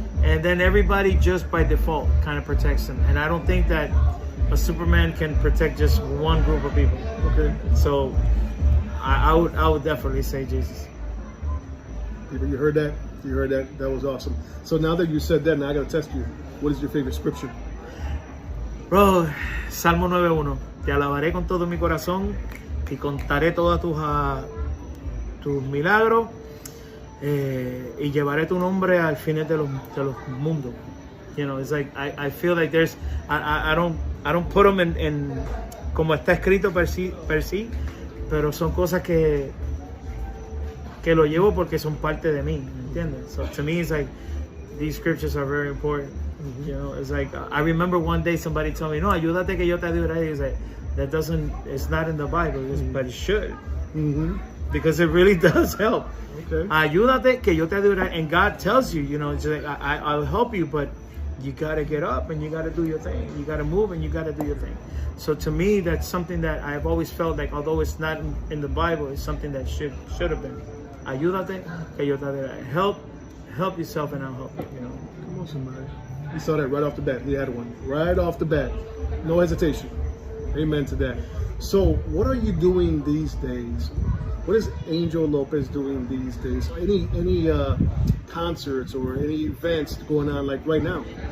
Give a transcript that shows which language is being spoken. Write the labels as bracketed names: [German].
[English] And then everybody just by default kind of protects him. And I don't think that a Superman can protect just one group of people. Okay. So I would definitely say Jesus. You heard that? You heard that? That was awesome. So now that you said that, now I got to test you. What is your favorite scripture? [Spanish] Bro, Salmo 9:1. Te alabaré con todo mi corazón. y contaré todos tus milagros y llevaré tu nombre al final de los mundos. [English] You know, it's like I feel like there's I don't put them in [Spanish] como está escrito per sí, pero son cosas que lo llevo porque son parte de mí, ¿entiendes? [English] So to me it's like these scriptures are very important. You know, it's like I remember one day somebody told me, [Spanish] no, ayúdate que yo te ayudaré. [English] It's like it's not in the Bible, but it should. Because it really does help. Okay. [Spanish] Ayúdate que yo te ayudaré. [English] And God tells you, you know, it's like, I'll help you, but you gotta get up and you gotta do your thing. You gotta move and you gotta do your thing. So to me, that's something that I've always felt like, although it's not in the Bible, it's something that should have been. [Spanish] Ayúdate que yo te ayudaré. [English] Help yourself and I'll help you. You know. Come on, somebody. You saw that right off the bat. He had one right off the bat. No hesitation. Amen to that. So, what are you doing these days? What is Angel Lopez doing these days? Any concerts or any events going on like right now?